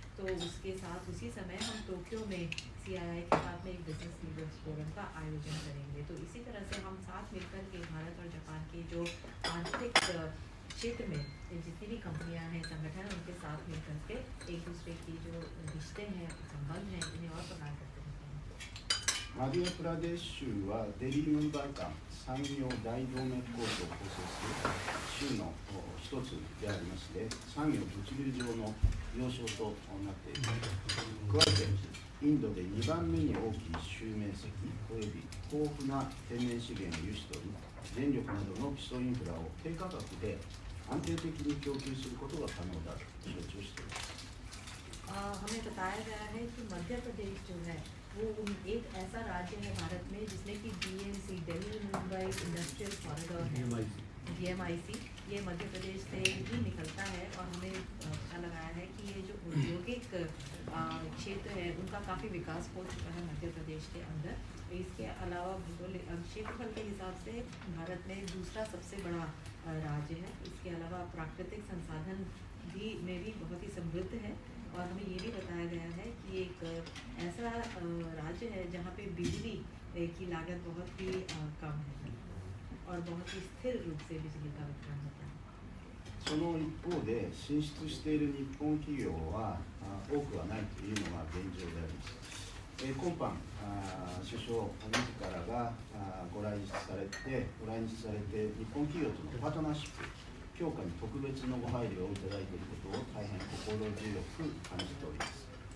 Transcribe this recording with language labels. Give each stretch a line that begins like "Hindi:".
Hindi: तो उसके साथ उसी समय हम टोक्यो में CII के साथ में एक बिजनेस लीडर्स फोरम का आयोजन करेंगे। तो इसी तरह से हम साथ मिलकर के भारत और जापान के जो आंतरिक क्षेत्र में जितनी भी कंपनियां हैं, संगठन हैं, उनके साथ मिलकर के एक दूसरे की जो रिश्ते हैं, संबंध हैं, इन्हें और प्रगाढ़ करते रहते हैं।
Japanese: マディヤプラデシュはデリームンバー間産業大動脈構造を構成する州の一つでありまして、産業物流上の要衝となっています。加えてインドで2番目に大きい州面積および豊富な天然資源を有しており、電力などの基礎インフラを低価格で安定的に供給することが可能だと承知をしています。
Hindi: हमें बताया गया है कि मध्य प्रदेश जो है वो एक ऐसा राज्य है भारत में जिसमें कि DMC Delhi Mumbai industrial corridor है, DMIC, ये मध्य प्रदेश से ही निकलता है। और हमें पता लगाया है कि ये जो औद्योगिक क्षेत्र है उनका काफ़ी विकास हो चुका है मध्य प्रदेश के अंदर। इसके अलावा भौगोलिक क्षेत्रफल के हिसाब से भारत में दूसरा सबसे बड़ा राज्य है। इसके अलावा प्राकृतिक संसाधन में भी बहुत ही समृद्ध है। और हमें ये भी बताया गया है कि एक ऐसा राज्य है जहाँ पे बिजली की लागत बहुत ही कम है और बहुत ही स्थिर रूप से बिजली का वितरण होता है।
Japanese: その一方で進出している日本企業は多くはないというのが現状であります。今般首相自らがご来日されて日本企業とのパートナーシップ強化に特別のご配慮をいただいていることを大変心強く感じております。